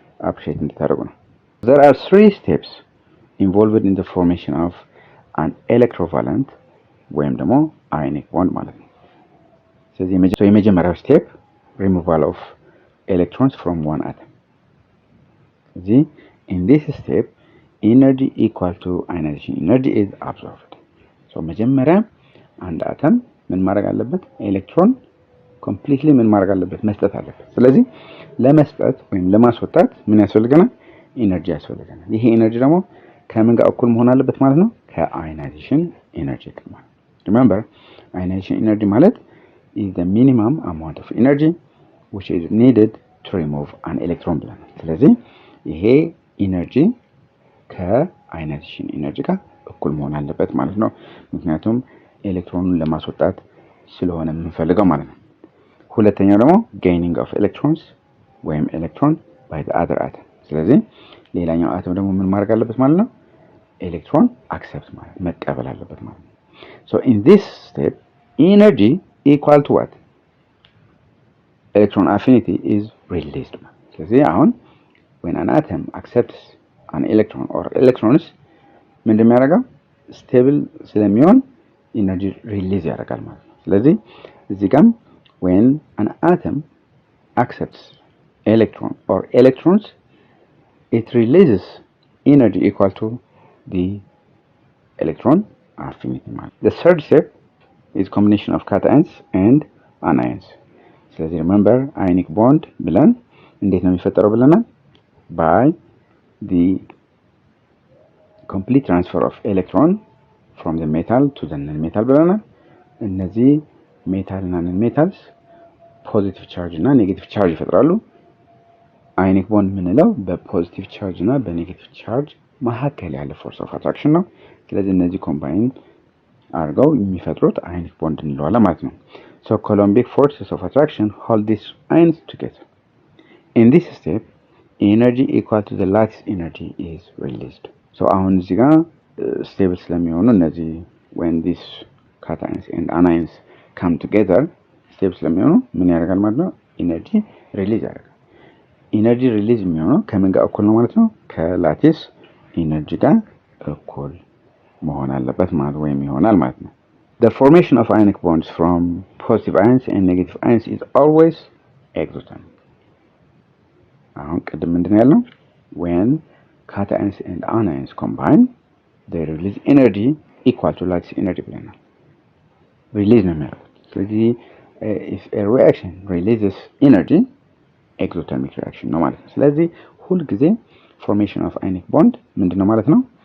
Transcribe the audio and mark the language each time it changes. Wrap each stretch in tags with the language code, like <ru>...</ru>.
<en>appreciate እንድታደርጉ ነው። there are 3 steps involved in the formation of an electrovalent ወይም ደግሞ ionic bond</en> <am>ማለት ነው። ስለዚህ የመጀመሪያው ስቴፕ</am> <en>removal of electrons from one atom. In this step energy equal to ionization energy is absorbed.</en> <am>so መጀመሪያ አንድ አተም ምን ማድረግ አለበት? ኤሌክትሮን ኮምፕሊትሊ ምን ማድረግ አለበት? መስጠት አለበት። ስለዚህ ለመስጠት ወይም ለማስወጣት ምን ያስፈልገናል? ኢነርጂ ያስፈልገናል። ይሄ ኢነርጂ ደግሞ ከምን ጋር እኩል መሆን አለበት ማለት ነው? ከአዮናይዜሽን ኢነርጂ ጋር ማለት ነው።</am> <en>remember ionization energy ማለት is the minimum amount of energy which is needed to remove an electron</en> <am>ብለናል። ስለዚህ ይሄ ኢነርጂ ከአዮናይዜሽን ኢነርጂ ጋር እኩል መሆን አለበት ማለት ነው። ምክንያቱም ኤሌክትሮኑን ለማስወጣት ስለሆነ የምንፈልገው ማለት ነው። ሁለተኛው ደግሞ</am> <en>gaining of electrons</en> <am>ወይም ኤሌክትሮን</am> <en>by the other atom።</en> <am>ስለዚህ ሌላኛው አተም ደግሞ ምን ማድረግ አለበት ማለት ነው? ኤሌክትሮን አክሰፕት ማለት መቀበል አለበት ማለት ነው።</am> <en>so in this step energy equal to what? electron affinity is released.</en> <am>ስለዚህ አሁን</am> <en>when an atom accepts an electron or electrons</en> <am>ምን እንደሚያደርገው ስቴብል ስለሚሆን ኢነርጂ ሪሊዝ ያደርጋል</am> <en>ማለት ነው።</en> <am>ስለዚህ እዚህ ጋር</am> <en>when an atom accepts electron or electrons it releases energy equal to the electron affinity ማለት the third step is combination of cations and anions.</en> <am>ስለዚህ remember ionic bond ብለን እንዴት ነው የሚፈጠረው ብለናል?</am> <en>by the complete transfer of electron from the metal to the non-metal</en> <am>ብለናል። እነዚህ ሜታል እና non metals ፖዚቲቭ ቻርጅ እና ኔጌቲቭ ቻርጅ ይፈጥራሉ። ionic bond የምንለው በፖዚቲቭ ቻርጅ እና በኔጌቲቭ ቻርጅ መካከል ያለ force of attraction ነው። ስለዚህ እነዚህ ኮምባይን አድርገው የሚፈጥሩት ionic bond እንለዋለን ማለት ነው።</am> <en>so Coulombic forces of attraction hold these ions together. in this step energy equal to the lattice energy is released.</en> <am>so አሁን እዚህ ጋር ስቴብል ስለሚሆኑ እነዚህ</am> <en>when these cations and anions come together</en> <am>ስቴብል ስለሚሆኑ ምን ያደርጋል ማለት ነው? ኢነርጂ ሪሊዝ ያደርጋል። ኢነርጂ ሪሊዝ የሚሆነው ከምን ጋር እኩል ነው ማለት ነው? ከላቲስ ኢነርጂ ጋር እኩል መሆን አለበት ማለት ወይም ይሆናል ማለት ነው።</am> <en>the formation of ionic bonds from positive ions and negative ions is always exothermic.</en> <am>አሁን ቅድም ምንድነው ያለው?</am> <en>when cations and anions combine they release energy equal to lattice energy</en> <am>ብለናል። ሪሊዝ ነው የሚያደርጉት። ስለዚህ</am> <en>if a reaction releases energy</en> <am>exothermic reaction ነው ማለት ነው። ስለዚህ ሁል ጊዜ</am> <en>formation of ionic bond</en> <am>ምንድነው ማለት ነው?</am>